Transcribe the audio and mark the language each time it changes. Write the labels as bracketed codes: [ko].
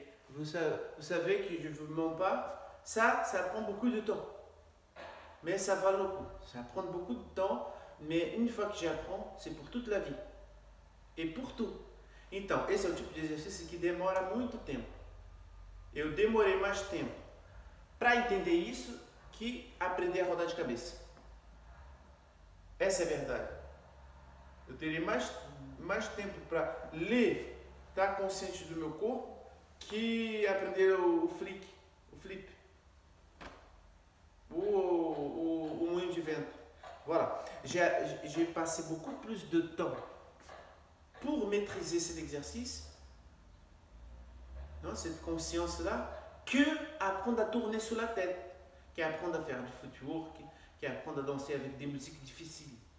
[fr] Vous savez que je ne vous mens pas, ça prend beaucoup de temps. Mais ça vaut le coup. Ça prend beaucoup de temps, mais une fois que j'apprends, c'est pour toute la vie. Et pour tout. [pt] Então, esse é o tipo de exercício que demora muito tempo. Eu demorei mais tempo para entender isso que aprender a rodar de cabeça. Essa é a verdade. Eu terei mais tempo para ler, estar consciente do meu corpo, que aprender o flip, o moinho de vento. Voilà. [fr] J'ai passé beaucoup plus de temps pour maîtriser cet exercice, non, cette conscience-là, que apprendre à tourner sur la tête, que apprendre à faire du footwork, que apprendre à danser avec des musiques difficiles.